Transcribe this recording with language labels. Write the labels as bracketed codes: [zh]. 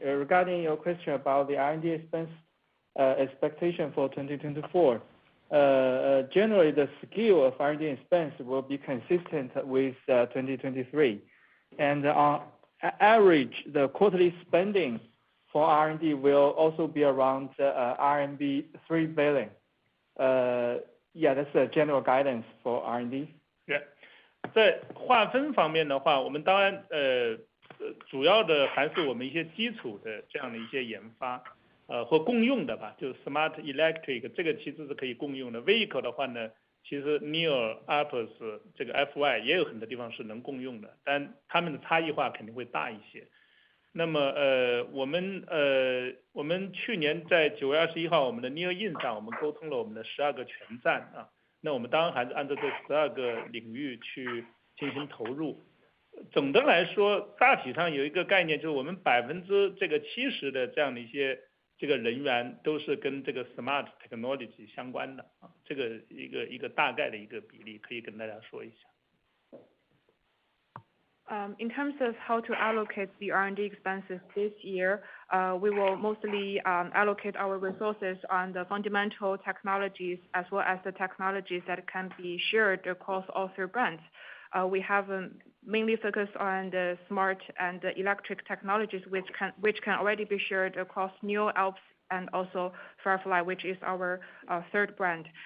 [en] Regarding your question about the R&D expense expectation for 2024, generally the scale of R&D expense will be consistent with 2023. And on average, the quarterly spending for R&D will also be around RMB 3 billion. Yeah, that's the general guidance for R&D. Yeah. [zh] 在划分方面的话，我们当然主要的还是我们一些基础的这样的一些研发，或共用的吧，就是 Smart Electric 这个其实是可以共用的。 Vehicle 的话呢，其实 NIO、Alps 这个 FY 也有很多地方是能共用的，但它们的差异化肯定会大一些。那么我们去年在9月21号我们的 NIO印上，我们沟通了我们的12个全站啊。那我们当然还是按照这12个领域去进行投入。总的来说，大体上有一个概念，就是我们70%的这样的一些这个人员都是跟这个 smart technology 相关的啊，这个一个大概的一个比例，可以跟大家说一下。 [en] In terms of how to allocate the R&D expenses this year, we will mostly allocate our resources on the fundamental technologies as well as the technologies that can be shared across all three brands. We have mainly focused on the smart and the electric technologies which can already be shared across NIO, Alps, and also Firefly, which is our third brand.